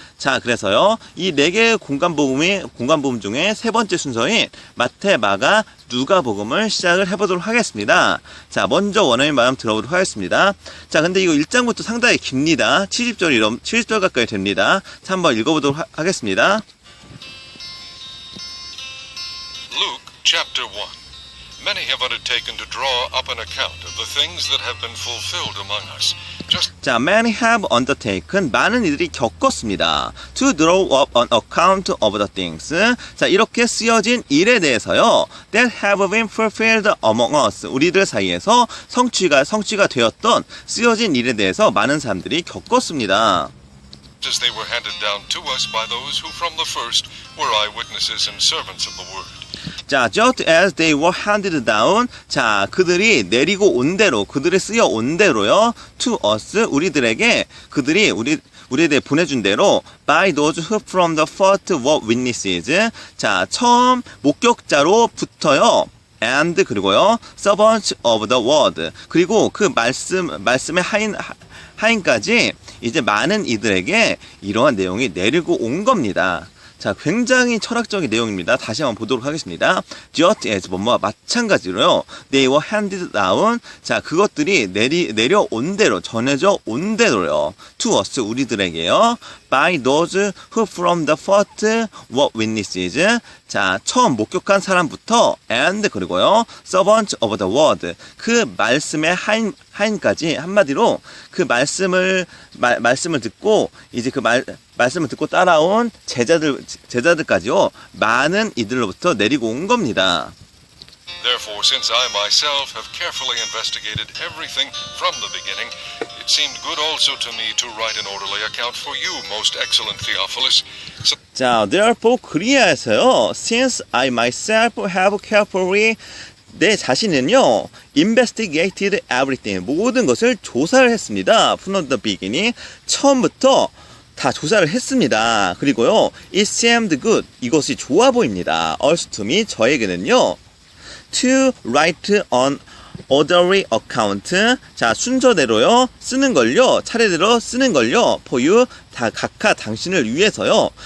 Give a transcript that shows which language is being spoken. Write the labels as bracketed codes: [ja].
[ko] 자, 그래서요, 이 네 개의 공간복음 중에 세 번째 순서인 마태, 마가, 누가복음을 시작을 해보도록 하겠습니다. 자, 먼저 원어민 말씀 들어보도록 하겠습니다. 자, 근데 이거 1장부터 상당히 깁니다. 70절 가까이 됩니다. 자, 한번 읽어보도록 하겠습니다. [en] Luke chapter 1. Many have undertaken to draw up an account of the things that have been fulfilled among us. [ko] 자, [en] many have undertaken, [ko] 많은 이들이 겪었습니다. [en] To draw up an account of the things. [ko] 자, 이렇게 쓰여진 일에 대해서요, [en] that have been fulfilled among us. [ko] 우리들 사이에서 성취가 되었던 쓰여진 일에 대해서 많은 사람들이 겪었습니다. [en] As they were handed down to us by those who from the first were eyewitnesses and servants of the word. 자, just as they were handed down. [ko] 자, 그들이 내리고 온 대로, 그들이 쓰여 온 대로요. [en] to us, [ko] 우리들에게, 그들이 우리에 대해 보내준 대로 [en] by those who from the first were witnesses. [ko] 자, 처음 목격자로부터요. [en] and [ko] 그리고요. [en] servants of the word. [ko] 그리고 그 말씀의 하인까지 이제 많은 이들에게 이러한 내용이 내리고 온 겁니다. 자, 굉장히 철학적인 내용입니다. 다시 한번 보도록 하겠습니다. [en] Just as [ko] 뭐뭐와 마찬가지로요. [en] They were handed down. [ko] 자, 그것들이 내려온 대로, 전해져 온 대로요. [en] To us, [ko] 우리들에게요. [en] By those who from the first were witnesses. [ko] 자, 처음 목격한 사람부터 and 그리고요. [en] servants of the word. [ko] 그 말씀의 하인까지 한마디로 그 말씀을 듣고 이제 그 말씀을 듣고 따라온 제자들까지요. 많은 이들로부터 내리고 온 겁니다. [en] Therefore, since I myself have carefully investigated everything from the beginning, it seemed good also to me to write an orderly account for you, most excellent Theophilus. [ko] 자, therefore 그리하여서요. [en] Since I myself have carefully [ko] 내 자신은요, [en] investigated everything, [ko] 모든 것을 조사를 했습니다. [en] From the beginning, [ko] 처음부터 다 조사를 했습니다. 그리고요, [en] it seemed good, [ko] 이것이 좋아 보입니다. [en] Also to me, [ko] 저에게는요, [en] to write an orderly account, [ko] 자, 순서대로요, 쓰는 걸요, 차례대로 쓰는 걸요, [en] for you, [ko] 다 각하 당신을 위해서요.